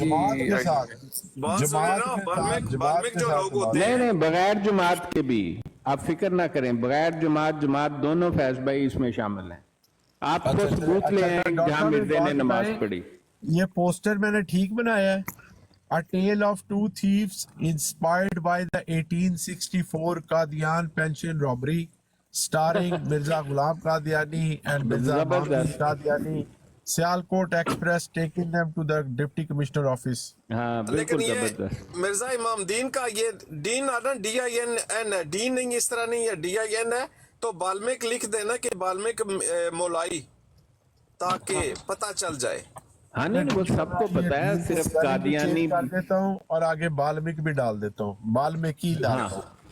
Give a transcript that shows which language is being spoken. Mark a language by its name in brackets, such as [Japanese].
[Urdu] جماعت کے ساتھ, بہت سنے جماعت نا, کے ساتھ, جماعت بارمک کے جو ساتھ لوگ ہوتے ہیں. نہیں بغیر جماعت کے بھی آپ فکر نہ کریں, بغیر جماعت دونوں فیض بھائی اس میں شامل ہیں. آپ کو ثبوت لے آئیں جہاں مرزے نے نماز پڑھی. یہ پوسٹر میں نے ٹھیک بنایا ہے. [English] A tale of two thieves inspired by the 1864 Qadian pension robbery, starring Mirza Ghulam Qadiani and Mirza Mahmud Qadiani. Sialkot Express taking them to the Deputy Commissioner office. [Urdu] ہاں لیکن بالکل یہ زبردست. مرزا امام دین کا یہ دین آنا DIN ہے, دین نہیں اس طرح نہیں ہے, DIN ہے. تو بالمک لکھ دینا کہ بالمک مولائی, تاکہ پتہ چل جائے. ہاں نہیں وہ سب کو پتا ہے, صرف قادیانی. کر دیتا ہوں اور آگے بالمک بھی ڈال دیتا ہوں, بالمکی ڈالتا ہوں.